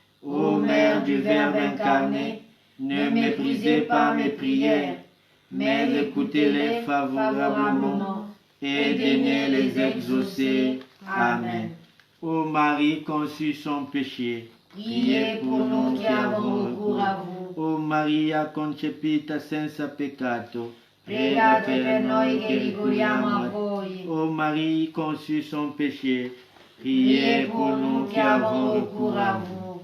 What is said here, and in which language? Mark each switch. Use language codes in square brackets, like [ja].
[fr] Ô Mère du Verbe incarné, ne méprisez pas mes prières, mais écoutez-les favorablement et daignez les exaucer. Amen. ô Marie conçue sans péché, Priez pour nous qui avons recours à vous. [it] ô Maria concepita senza peccato, Pregate per noi che ricorriamo a voi. [fr] ô Marie conçue sans péché, Priez pour nous qui avons recours à vous.